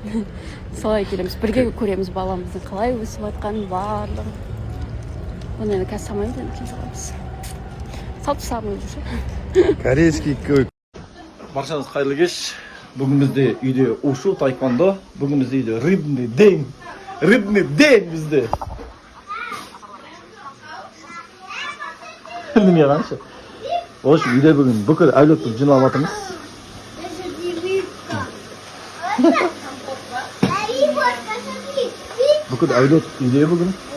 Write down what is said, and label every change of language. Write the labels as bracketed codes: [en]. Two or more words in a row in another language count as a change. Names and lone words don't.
[kk] Солай келеміз. Бірге көреміз баламыздың қалай өсіп жатқанын барлығын. Оны енді қазір салмаймыз, енді кейін саламыз. Салып салмаймыз уже. Корейский көк. Баршаңыз қайырлы кеш. Бүгін бізде үйде ушу, тайквондо. Бүгін бізде үйде [ru] рыбный день. Рыбный день [kk] бізде. Неме қанша? [ru] В общем, [kk] үйде бүгін бүкіл әулетті жиналып жатырмыз. Бүкіл әулет үйде бүгін.